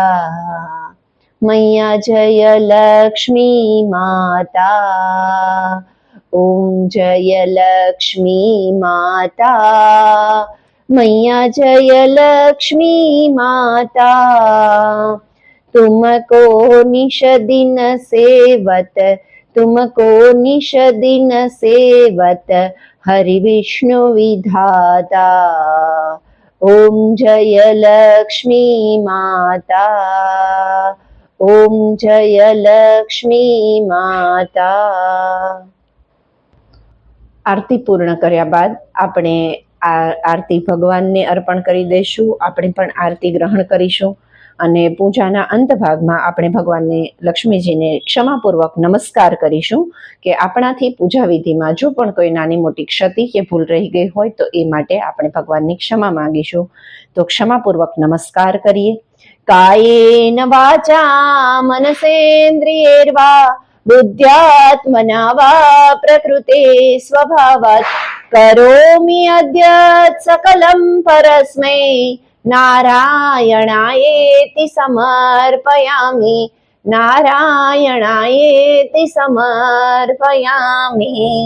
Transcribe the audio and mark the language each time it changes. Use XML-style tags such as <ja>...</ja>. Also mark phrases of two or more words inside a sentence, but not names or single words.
<hi>मैया जय लक्ष्मी माता, ओम जय लक्ष्मी माता, मैया जय लक्ष्मी माता। तुमको निश दिन सेवत, तुमको निश दिन सेवत, हरि विष्णु विधाता। ओम जय लक्ष्मी माता, ओम जय लक्ष्मी माता।</hi> <gu>આરતી પૂર્ણ કર્યા બાદ આપણે આ આરતી ભગવાનને અર્પણ કરી દઈશું. આપણે પણ આરતી ગ્રહણ કરીશું અને પૂજાના અંત ભાગમાં આપણે ભગવાનને લક્ષ્મીજીને ક્ષમાપૂર્વક નમસ્કાર કરીશું કે આપણાથી પૂજા વિધિમાં જો પણ કોઈ નાની મોટી ક્ષતિ કે ભૂલ રહી ગઈ હોય તો એ માટે આપણે ભગવાનની ક્ષમા માંગીશું. તો ક્ષમાપૂર્વક નમસ્કાર કરીએ.</gu> <sa>કાયેન વાચા મનસેન્દ્રિયૈર્વા बुद्ध्यात्मना वा प्रकृते स्वभावात् करोमि अद्य सकलं परस्मै नारायणायेति समर्पयामि, नारायणायेति समर्पयामि।</sa>